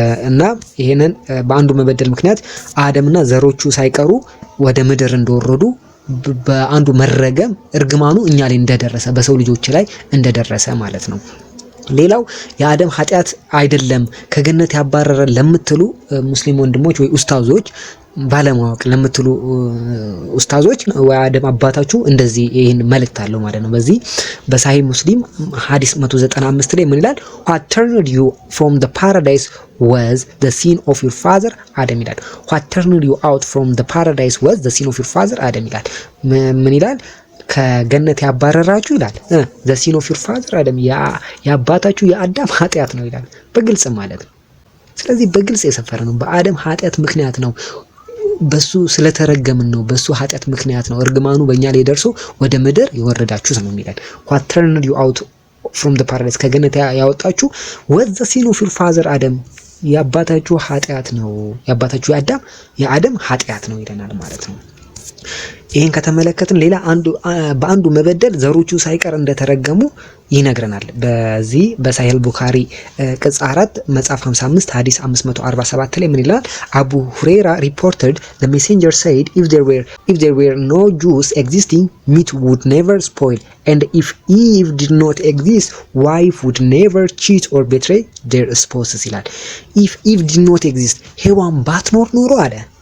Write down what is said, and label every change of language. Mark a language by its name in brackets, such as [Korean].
[Amharic] እና ይሄንን በአንዱ መበደል ምክንያት አደምና ዘሮቹ ሳይቀሩ ወደ ምድር እንደወረዱ በአንዱ መረገም እርግማኑ እኛ ላይ እንደደረሰ በሰው ልጆች ላይ እንደደረሰ ማለት ነው። ሌላው የአደም ኃጢአት አይደለም ከገነት ያባረረ ለምትሉ ሙስሊም ወንድሞች ወይ ኡስታዞች ባለማወቅ ለምትሉ ኡስታዞች ወይ አደም አባታችሁ እንደዚህ ይሄን መልእክት አለው ማለት ነው። በዚህ በሳሂህ ሙስሊም ሐዲስ 195 ላይ ምን ይላል? [English] what turned you from the paradise was the sin of your father Adam [Amharic] ይላል። [English] what turned you out from the paradise was the sin of your father Adam [Amharic] ይላል። ምን ይላል? ከገነት ያባረራችሁ ይላል [English] the sin of your father Adam [Amharic] ያባታችሁ የአዳም ኃጢአት ነው ይላል በግልጽ ማለት ነው። ስለዚህ በግልጽ የሰፈረ ነው በአደም ኃጢአት ምክንያት ነው፣ በሱ ስለተረገምን ነው፣ በሱ ኃጢአት ምክንያት ነው እርግማኑ በእኛ ላይ ደርሶ ወደ ምድር የወረዳችሁት ነው የሚላል። [English] what turned you out from the paradise [Amharic] ከገነት ያወጣችሁ [English] was the sin of your father Adam [Amharic] የአባታችሁ ኃጢአት ነው፣ የአባታችሁ የአዳም ኃጢአት ነው ይለናል ማለት ነው። ይህን ከተመለከትን ሌላ በአንዱ መበደል ዘሮቹ ሳይቀር እንደተረገሙ ይነግረናል። በዚህ በሳሂህ ቡኻሪ ቅጽ 4 መጽሐፍ 55 ሐዲስ 547 ላይ ምን ይላል? [English] አቡ ሁረይራ reported the messenger said if there were no Jews existing, meat would never spoil, and if Eve did not exist, wife would never cheat or betray their spouses [Amharic] ይላል። [English] if Eve did not exist [Amharic] ሔዋን ባትኖር ኖሮ አለ